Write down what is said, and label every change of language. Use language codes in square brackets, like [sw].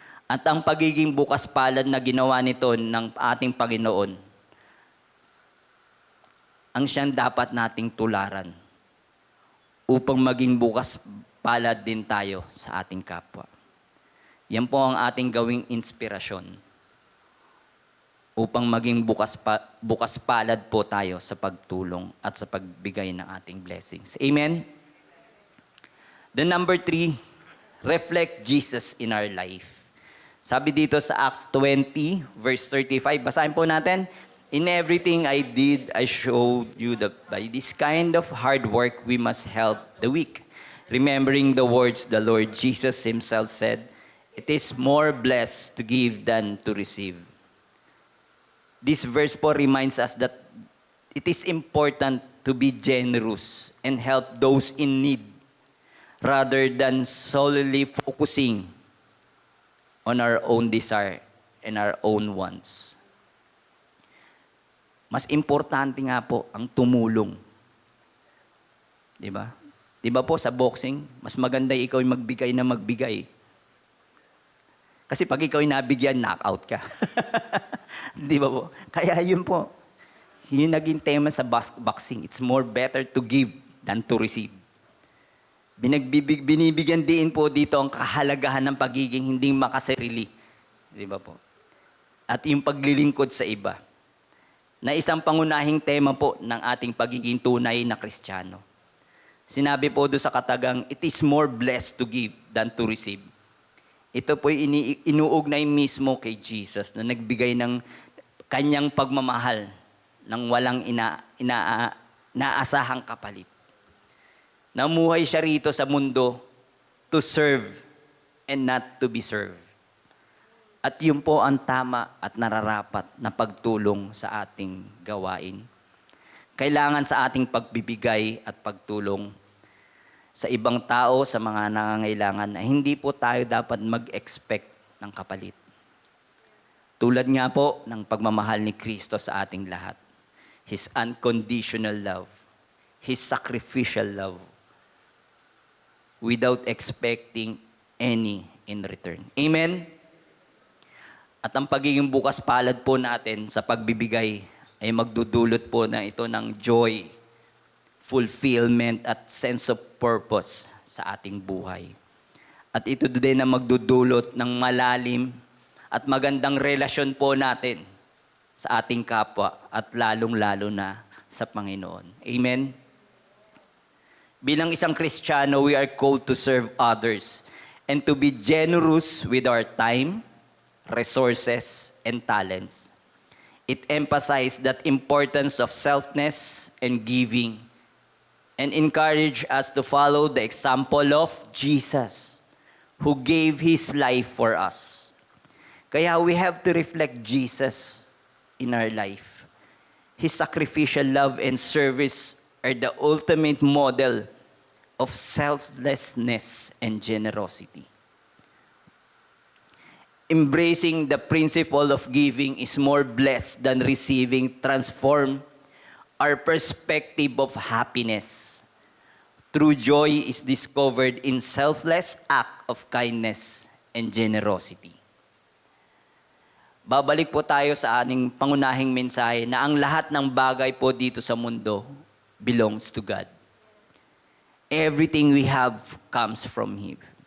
[tl] At ang pagiging bukas palad na ginawa nito ng ating Panginoon, ang siyang dapat nating tularan upang maging bukas palad din tayo sa ating kapwa. Yan po ang ating gawing inspirasyon upang maging bukas palad po tayo sa pagtulong at sa pagbigay ng ating blessings. Amen? [en] The number 3, reflect Jesus in our life. [tl] Sabi dito sa [en] Acts 20, verse 35, [tl] basahin po natin, [en] in everything I did, I showed you that by this kind of hard work, we must help the weak. Remembering the words the Lord Jesus Himself said, it is more blessed to give than to receive. This verse po reminds us that it is important to be generous and help those in need rather than solely focusing on our own desire and our own wants. [tl] Mas importante nga po ang tumulong. Di ba? Di ba po sa boxing, mas maganda ikaw yung magbigay na magbigay. Kasi pag ikaw yung nabigyan, knockout ka. Di ba po? Kaya yun po. Yun naging tema sa boxing. [en] It's more better to give than to receive. [tl] Binibigyan din po dito ang kahalagahan ng pagiging hindi makasarili. Di ba po? At yung paglilingkod sa iba. Na isang pangunahing tema po ng ating pagiging tunay na Kristiyano. Sinabi po doon sa katagang, [en] it is more blessed to give than to receive. [tl] Ito po inuugnay mismo kay Jesus na nagbigay ng kanyang pagmamahal ng walang inaasahang kapalit. Namuhay siya rito sa mundo [en] to serve and not to be served. [tl] At yun po ang tama at nararapat na pagtulong sa ating gawain. Kailangan sa ating pagbibigay at pagtulong sa ibang tao, sa mga nangangailangan, na hindi po tayo dapat mag-expect ng kapalit. Tulad nga po ng pagmamahal ni Kristo sa ating lahat. [en] His unconditional love. His sacrificial love. Without expecting any in return. Amen? [tl] At ang pagiging bukas palad po natin sa pagbibigay ay magdudulot po na ito ng joy, fulfillment at [en] sense of purpose [tl] sa ating buhay. At ito din na magdudulot ng malalim at magandang relasyon po natin sa ating kapwa at lalong-lalo na sa Panginoon. Amen? Bilang isang Kristiyano, [en] we are called to serve others and to be generous with our time, resources, and talents. It emphasizes that importance of selflessness and giving and encourage us to follow the example of Jesus, who gave His life for us. Kaya we have to reflect Jesus in our life. His sacrificial love and service are the ultimate model of selflessness and generosity. Embracing the principle of giving is more blessed than receiving transform our perspective of happiness. True joy is discovered in selfless act of kindness and generosity. [tl] Babalik po tayo sa ating pangunahing mensahe na ang lahat ng bagay po dito sa mundo [en] belongs to God. Everything we have comes from Him.